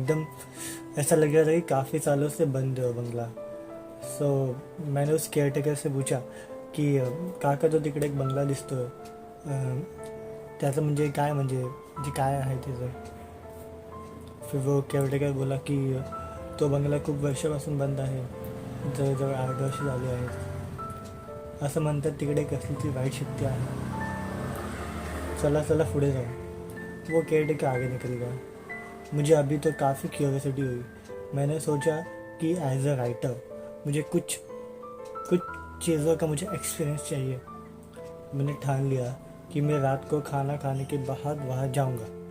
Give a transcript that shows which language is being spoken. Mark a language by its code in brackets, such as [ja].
[hi] एकदम ऐसा लग रहा था कि काफ़ी सालों से बंद है वो बंगला। सो मैंने उस केयरटेकर से पूछा की [mr] काका तो तिकडे एक बंगला दिसतोय, त्याचं म्हणजे काय, म्हणजे जे काय आहे त्याचं. [hi] फिर वो केयरटेकर बोला की [mr] तो बंगला खूप वर्षापासून बंद आहे, जवळजवळ 8 वर्ष झाली आहेत. असं म्हणतात तिकडे कसली ती वाईट शक्ती आहे. चला चला पुढे जाऊ. [hi] वो केयरटेकर आगे निकल गया. मुझे अभी तो काफ़ी क्यूरियोसिटी हुई। मैंने सोचा कि एज अ राइटर मुझे कुछ कुछ चीज़ों का मुझे एक्सपीरियंस चाहिए। मैंने ठान लिया कि मैं रात को खाना खाने के बाद वहाँ जाऊँगा।